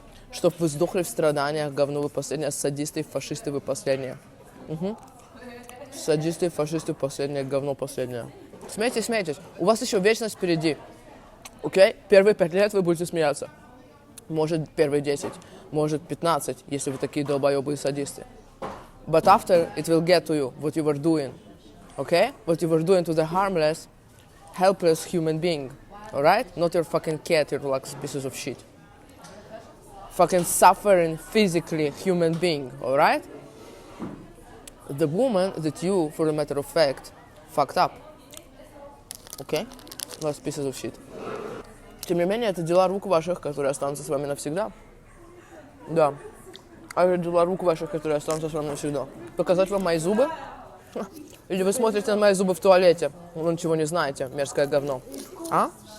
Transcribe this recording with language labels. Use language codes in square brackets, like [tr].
[ru] Чтобы вы сдохли в страданиях, говно вы последнее. Садисты и фашисты вы последние. Садисты и фашисты последнее, говно последнее. Смейтесь, смейтесь. У вас еще вечность впереди. Окей? Первые 5 лет вы будете смеяться. Может, первые 10. Может, 15, если вы такие долбоебые садисты. [en] But after, it will get to you, what you were doing. Okay? What you were doing to the harmless, helpless human being. Alright? Not your fucking cat, your like pieces of shit. Fucking suffering physically human being. Alright? The woman that you, for a matter of fact, fucked up. Okay? Last pieces of shit. [ru] Тем не менее, это дела рук ваших, которые останутся с вами навсегда. Да. А это дела рук ваших, которые останутся с вами навсегда. Показать вам мои зубы? Или вы смотрите на мои зубы в туалете, вы ничего не знаете, мерзкое говно. А?